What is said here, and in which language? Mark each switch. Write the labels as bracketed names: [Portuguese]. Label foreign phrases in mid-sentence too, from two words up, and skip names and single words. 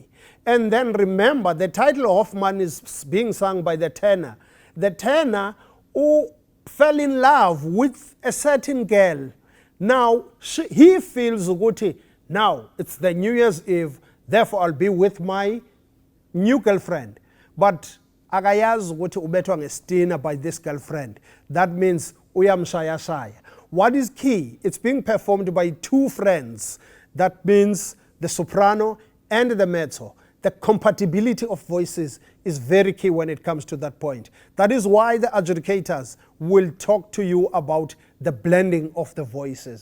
[English] And then remember, the title Hoffmann is being sung by the tenor. The tenor who fell in love with a certain girl. Now, he feels good. Now, it's the New Year's Eve, therefore I'll be with my new girlfriend. But [Zulu] akayazi ukuthi ubethwa ngestina [English] by this girlfriend. That means [Zulu] uyamshaya shaya. [English] What is key? It's being performed by two friends. That means the soprano and the mezzo. The compatibility of voices is very key when it comes to that point. That is why the adjudicators will talk to you about the blending of the voices.